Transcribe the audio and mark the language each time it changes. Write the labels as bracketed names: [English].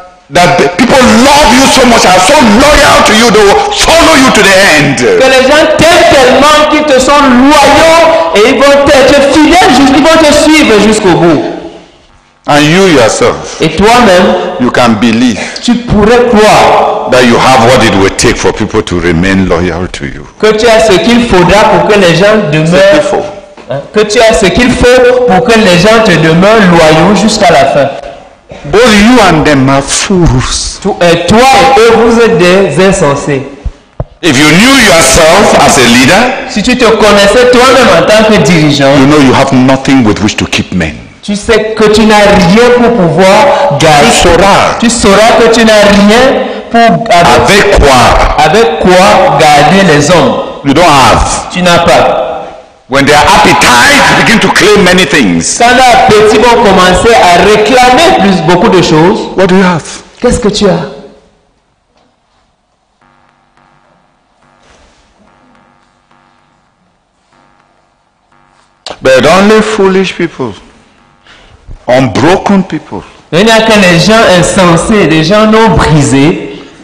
[English] that people love you so much, are so loyal to you, they will follow you to the end. [French] que les gens t'aiment tellement qu'ils te sont loyaux et ils vont être fidèles, ils vont te suivre jusqu'au bout. [English] And you yourself, [French] Et toi-même, [English] you can believe [French] tu pourrais croire [English] that you have what it will take for people to remain loyal to you. [French] que tu as ce qu'il faudra pour que les gens demeurent, que tu as ce qu'il faut pour que les gens te demeurent loyaux jusqu'à la fin. [English] Both you and them are fools. [French] Toi et eux, vous êtes des insensés. [English] If you knew yourself as a leader, [French] Si tu te connaissais toi-même en tant que dirigeant, [English] you know you have nothing with which to keep men. [French] Tu sais que tu n'as rien pour pouvoir garder. Tu sauras que tu n'as rien pour avec quoi garder les hommes. [English] You don't have. [French] Tu n'as pas. [English] When their appetite begin to claim many things. [French] Quand leurs appétits vont commencer à réclamer beaucoup de choses. [English] What do you have? [French] Qu'est-ce que tu as? [English] But only foolish people, unbroken people, [French] Il n'y a que les gens insensés, les gens non brisés,